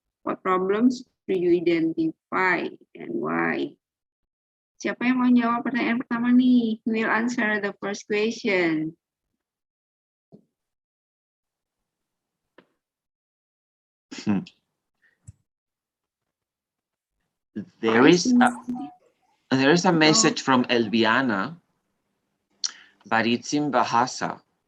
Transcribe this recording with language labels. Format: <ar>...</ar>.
<en>What problems do you identify and why?</en> <id>Siapa yang mau jawab pertanyaan pertama nih?</id> <en>We'll answer the first question. There is a message from Elviana, but it's in Bahasa.</en>